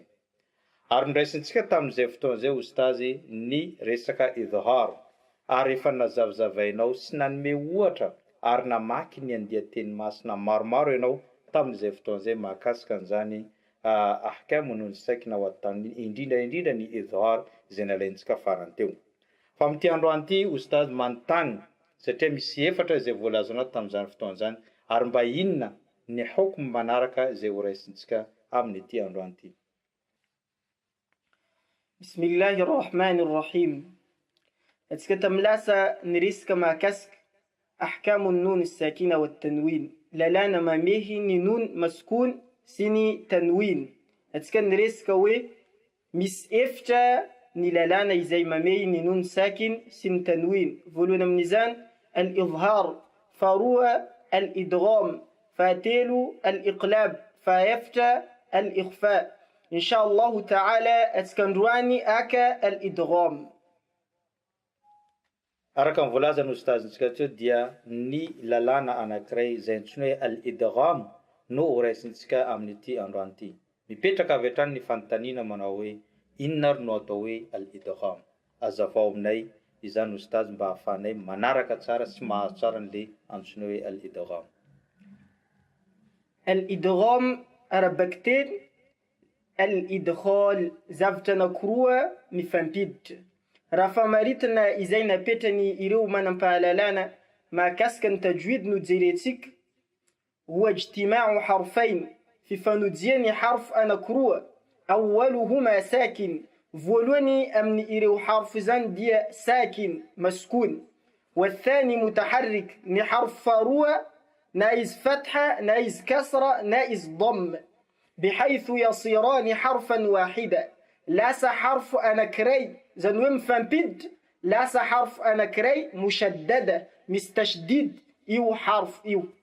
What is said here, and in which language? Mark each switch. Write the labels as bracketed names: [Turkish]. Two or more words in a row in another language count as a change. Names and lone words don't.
[Malagasy] Ary niraisintsika tamin'izay fotoan'izay ustazy ny resaka idhar ary efa nazavazavainao sy nanome ohatra ary namaky ny andian-teny masina maromaro ianao tamin'izay fotoan'izay mahakasika an'izany [Arabic] أحكام نون ساكنة وتنوين, [Malagasy] indrindra ny idhar izay nalaintsika farany teo. Fa amin'ity androany ity ustazy manontany satria misy efatra izay voalazonao tamin'izany fotoan'izany ary mba inona ny hukm manaraka izay ho raisintsika amin'ity androany ity. [Arabic] بسم الله الرحمن الرحيم. [Malagasy] Atsika tamlasa nirisika mahakasika [Arabic] أحكام نون ساكنة وتنوين, [Malagasy] lalana mamehy ny [Arabic] نون مسكون [Malagasy] sy ny tanwin. Atsika nirisika hoe misy efitra ny lalana izay mamehy ny [Arabic] نون ساكن [Malagasy] sy ny tanwin. Voalohany amin'izany al-idhar, faharoa al-idgham, fahatelo al-iqlab, fahaefatra al-ikhfa. [Arabic] إن شاء الله تعالى [Malagasy] atsika androany aka al-idgham. Araka ny voalazany ustazintsika teo dia ny lalana anankiray izay antsoina hoe al-idgham no ho raisintsika amin'ity androany ity. Mipetraka avy hatrany ny fanontaniana manao hoe inona ary no atao hoe al-idgham. Azavao aminay izany ustazy mba hahafahanay manaraka tsara sy mahazo tsara an'le antsoina hoe al-idgham. Al-idgham arabakiteny al-idkhal, zavatra anankiroa mifampiditra. Raha famaritina izay napetrany ireo manam-pahalalana mahakasika ny tajwid no jerentsika, [Arabic] هو اجتماع حرفين, [Malagasy] fifanojia ny harf anankiroa, [Arabic] أولهما ساكن, [Malagasy] voalohany amin'ny ireo harf zany dia sakin maskun, [Arabic] والثاني متحرك, [Malagasy] ny harf faharoa na izy fatha na izy kasra na izy dhamm, [Arabic] بحيث يصيران حرفا واحدا, [Malagasy] lasa harfu anankiray zany hoe mifampiditra, lasa harfu anankiray mushaddada, misy tashdid io harf io.